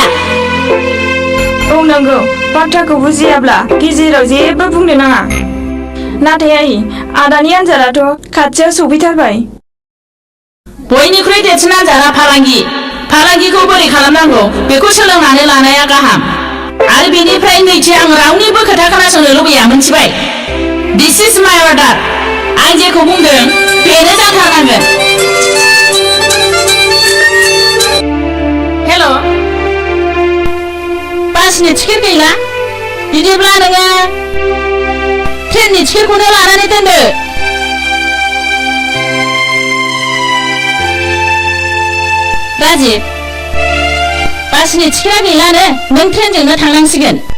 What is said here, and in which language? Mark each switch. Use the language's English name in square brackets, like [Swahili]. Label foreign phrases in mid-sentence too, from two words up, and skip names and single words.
[Bodo] बुंनांगौ बाथ्राखौ बुजियाब्ला गेजेराव जेबो बुंनो नाङा नाथाय आइ आदानि आन्जादाथ' खाथियाव सफैथारबाय बयनिख्रुइ देरसिन आन्जादा फालांगिखौ बोरै खालामनांगौ बेखौ सोलोंनानै लानाया गाहाम आरो बेनिफ्राय नैथि आं रावनिबो खोथा खोनासंनो लुबैया मोनथिबाय [English] this is my order [Bodo] आं जेखौ बुंदों बेनो जाथारनांगोन हेल' बासनि टिकेट गैला बिदिब्ला नोङो ट्रेननि टिकेटखौनो लानानै दोनदो राजिब बासनि टिकेटआ गैलानो नों ट्रेनजोंनो थांनांसिगोन